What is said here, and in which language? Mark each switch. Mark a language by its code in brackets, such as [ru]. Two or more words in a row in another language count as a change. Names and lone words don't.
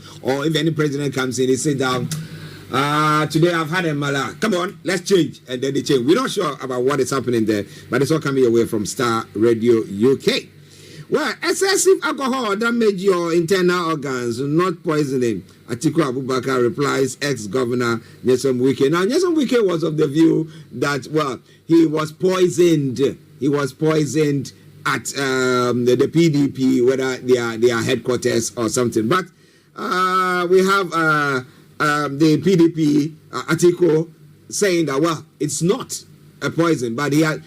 [en] Or if any president comes in, they say down, today I've had a mala, come on, let's change, and then they change. We're not sure about what is happening there, but it's all coming your way from Star Radio UK. Well, excessive alcohol damage your internal organs, not poisoning. Atiku Abubakar replies ex-governor Nyesom Wike. Now, Nyesom Wike was of the view that, well, he was poisoned. He was poisoned at the PDP, whether their headquarters or something. But we have the PDP, Atiku, saying that, well, it's not a poison, but he had.